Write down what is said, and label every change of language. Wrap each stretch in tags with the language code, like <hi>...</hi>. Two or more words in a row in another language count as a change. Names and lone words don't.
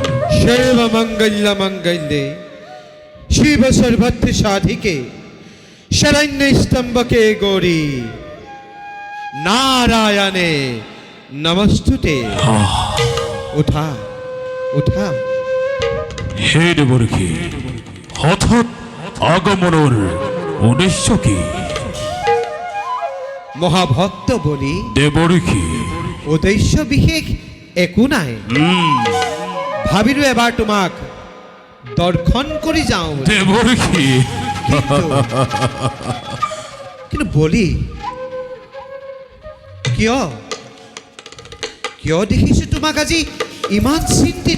<sa>সর্ব মঙ্গল মঙ্গলে শিব সর্বত্র সাধিকে শরণ্য স্তম্ভকে গৌরী নারায়ণে নমস্তুতে।</sa> <as>উঠা উঠা। হে দেবরখি হঠাৎ আগমনের উদ্দেশ্য কি? মহাভক্ত বলি দেবরখি উদ্দেশ্য বিশেষ একো নাই। ভাবিলো এবাৰ তোমাক দৰ্শন কৰি যাওঁ। দেবরখি কিন্তু বলি কিয় কিয় দেখিছো তোমাক আজি ইমান চিন্তিত?</as>